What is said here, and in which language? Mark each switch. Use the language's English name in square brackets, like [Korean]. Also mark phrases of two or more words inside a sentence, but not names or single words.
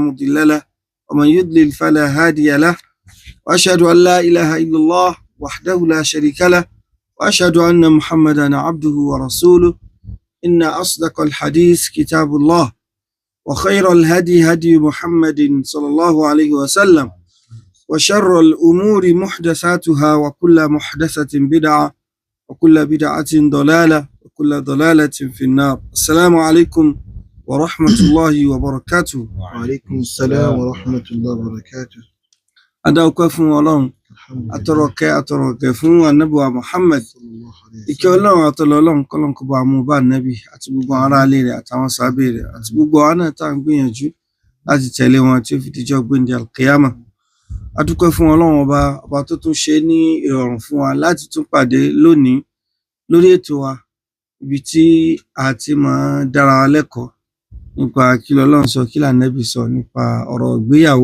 [Arabic] مضل له ومن يضلل فلا هادي له وأشهد أن لا إله إلا الله وحده لا شريك له وأشهد أن محمدا عبده ورسوله إن أصدق الحديث كتاب الله وخير الهدي هدي محمد صلى الله عليه وسلم وشر الأمور محدثاتها وكل محدثة بدعة وكل بدعة ضلالة وكل ضلالة في النار. السلام عليكم ورحمة الله وبركاته. وعليكم السلام ورحمة الله وبركاته. [Yoruba] Adáwọ̀pẹ́ fún Ọlọ́run, atọrọkẹ́ fún Ànábì wa Muhammad. Ìkẹ́ Ọlọ́run àtọlọ́ Ọlọ́run kọ́lọ́n kó bá mú bá Ànábì àti gbogbo ará ilé rẹ̀ àtàwọn sàábé rẹ̀ àti gbogbo àwọn náà tá à ń gbìyànjú láti tẹ̀lé wọn tí ó fi dijọ́ gbéǹde alkiyama. A dúpẹ́ fún Ọlọ́run ọba tó tún ṣe ní ìrọ̀rùn fún wa láti tún pàdé lónìí lórí ètò wa ibi tí a ti máa dára wa lẹ́kọ̀ọ́ nípa kí l'Ọlọ́run sọ kí l'Ànábì sọ nípa ọ̀rọ̀ ìgbéyàwó.